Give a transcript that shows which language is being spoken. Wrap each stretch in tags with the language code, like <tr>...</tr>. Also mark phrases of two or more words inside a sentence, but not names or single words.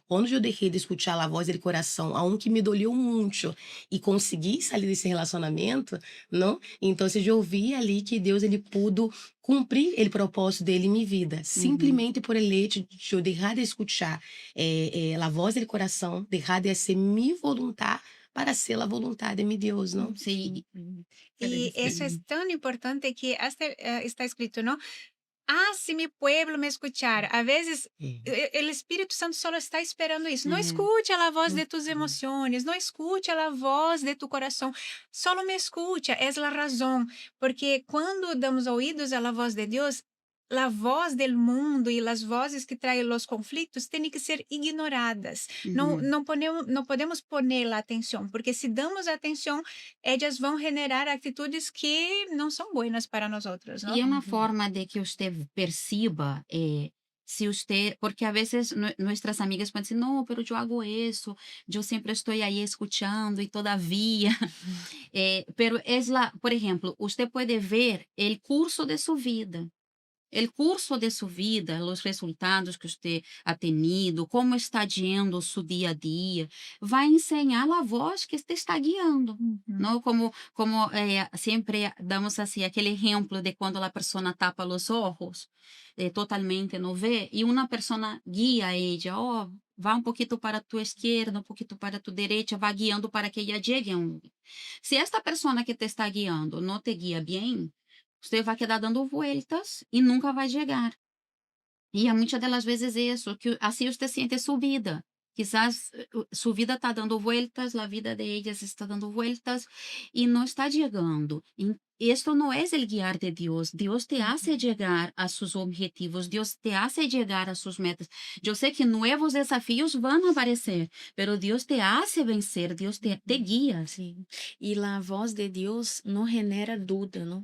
<pt>Quando eu deixei de escutar a voz do coração, a um que me doleu muito, e consegui sair desse relacionamento, não? Então, eu vi ali que Deus ele pudo cumprir o propósito dele em minha vida, Uhum. simplesmente por ele de eu deixar de escutar a voz do coração, deixar de ser minha vontade para ser a vontade de meu Deus, não? Sim.</pt> <es>Y eso es tan importante que hasta está escrito, ¿no? Ah, si mi pueblo me escuchara. A veces el Espíritu Santo solo está esperando</es> <pt>isso. Não É. escute a voz de tus Uhum.</pt> <es>emociones,</es> <pt>não escute a voz de tu coração.</pt> <es>Solo me escucha, es la razón.</es> <pt>Porque quando damos ouvidos a</pt> <es>la voz</es> <pt>de Deus, a voz</pt> <es>del mundo</es> <pt>e as vozes que traem os conflitos têm que ser ignoradas. Não, Uhum. não podemos poner atenção, porque se damos atenção, elas vão generar atitudes que não são boas para nós outros, E não? é uma forma de que você perciba, se você porque a vezes nossas amigas podem dizer: "Não, pero eu hago isso, eu sempre estou aí escutando e todavia",</pt> <es>pero es la</es> <pt>por exemplo, você pode ver o curso de sua vida.</pt> <es>El curso de su vida, los resultados que usted ha tenido, como está yendo su día a día, vai enseñar a voz que te está guiando, Uhum. ¿no? Como siempre damos así aquele ejemplo de cuando la persona tapa los ojos, totalmente no ve, y una persona guía a ella,</es> <pt>oh, vá um pouquinho para a tua esquerda, um pouquinho para a tua direita, vá guiando para que</pt> <es>ella llegue</es> <pt>a um lugar. Se esta persona que te está guiando não te guia bem, você vai</pt> <es>quedar dando vueltas</es> <pt>e nunca vai chegar. E muitas delas vezes isso, que assim você sente sua vida. Quizás sua vida está</pt> <es>dando vueltas,</es> <pt>a vida de ellas está dando vueltas e não está chegando. Esto não é o guiar de Deus. Deus te hace chegar a seus objetivos, Deus te hace chegar a suas metas. Eu sei que novos desafios vão aparecer, pero Deus te hace vencer, Deus te guia. Sim. E a voz de Deus não genera dúvida, não?</pt>